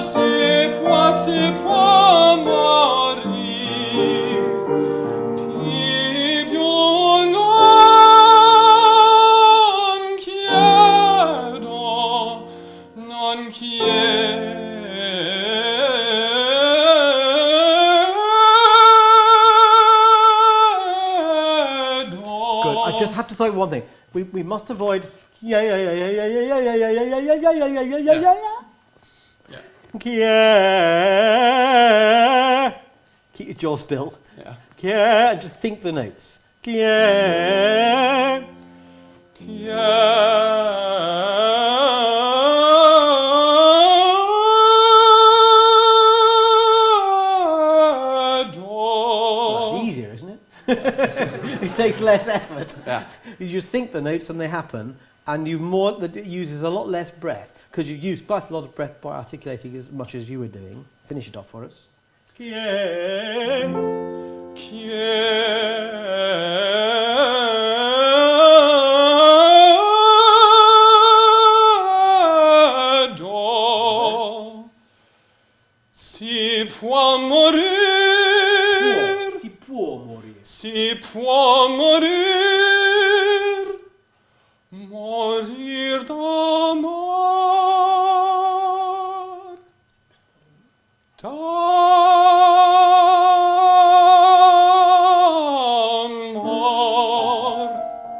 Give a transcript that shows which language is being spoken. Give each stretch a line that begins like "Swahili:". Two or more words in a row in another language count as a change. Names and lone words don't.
Italian: si può morir, di più non chiedo.
English: Good. I just have to say one thing. We must avoid yeah. Keep your jaw still. Yeah. And just think the notes. Yeah. Well, that's easier, isn't it? It takes less effort. Yeah. You just think the notes and they happen, and it uses a lot less breath because you use quite a lot of breath by articulating as much as you were doing. Finish it off for us.
Italian: Si può morir, si può morir, morir d'amor, d'amor.